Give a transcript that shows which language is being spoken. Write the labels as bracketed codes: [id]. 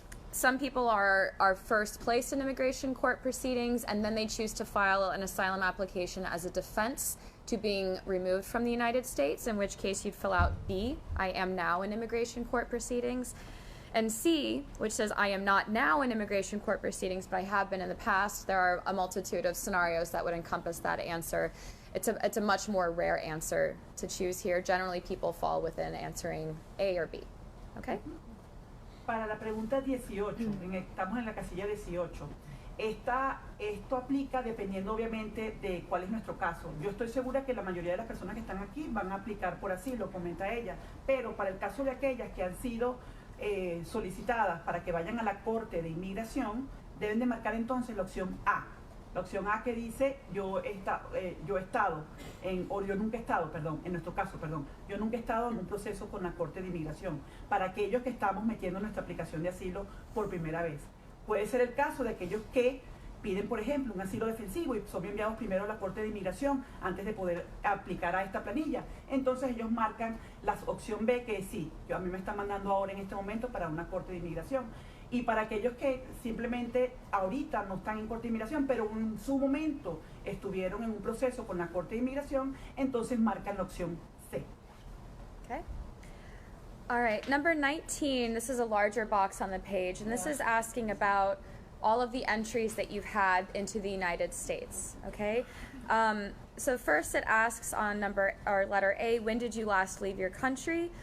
[en] Some people are first placed in immigration court proceedings, and then they choose to file an asylum application as a defense to being removed from the United States, in which case you'd fill out B, I am now in immigration court proceedings, and C, which says I am not now in immigration court proceedings, but I have been in the past. There are a multitude of scenarios that would encompass that answer. It's a much more rare answer to choose here. Generally, people fall within answering A or B, okay? [es] Para la pregunta 18, estamos en la casilla 18. Esto aplica dependiendo obviamente de cuál es nuestro caso. Yo estoy segura que la mayoría de las personas que están aquí van a aplicar por asilo, comenta ella, pero para el caso de aquellas que han sido solicitadas para que vayan a la Corte de Inmigración, deben de marcar entonces la opción A. La opción A que dice yo he estado, yo nunca he estado, en nuestro caso, yo nunca he estado en un proceso con la Corte de Inmigración, para aquellos que estamos metiendo nuestra aplicación de asilo por primera vez. Puede ser el caso de aquellos que piden, por ejemplo, un asilo defensivo y son enviados primero a la Corte de Inmigración antes de poder aplicar a esta planilla. Entonces ellos marcan la opción B, que es sí, a mí me están mandando ahora en este momento para una Corte de Inmigración. Y para aquellos que simplemente ahorita no están en Corte de Inmigración, pero en su momento estuvieron en un proceso con la Corte de Inmigración, entonces marcan la opción C. [en] Okay. All right, number 19, this is a larger box on the page, and this is asking about all of the entries that you've had into the United States, okay? So first it asks on letter A, when did you last leave your country?